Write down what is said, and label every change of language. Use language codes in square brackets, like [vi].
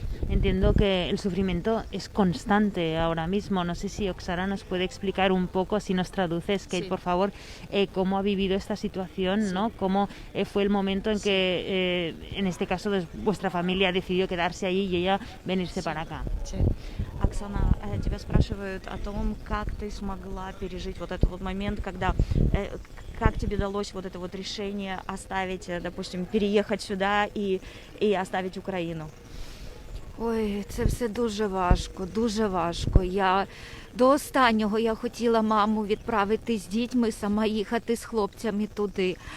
[es] Entiendo que el sufrimiento es constante ahora mismo. No sé si Oksana nos puede explicar un poco, si nos traduces, Kate, sí, por favor, cómo ha vivido esta situación, sí, ¿no? Cómo fue el momento en que, en este caso, vuestra familia decidió quedarse allí y ella venirse para acá. Sí. [ru] Оксана, тебя спрашивают о том, как ты смогла пережить вот этот вот момент, когда как тебе далось вот это вот решение оставить, допустим, переехать сюда и оставить Украину? [uk] Ой, це все дуже важко, дуже важко. До останнього я хотіла маму відправити з дітьми, сама їхати з хлопцями туди.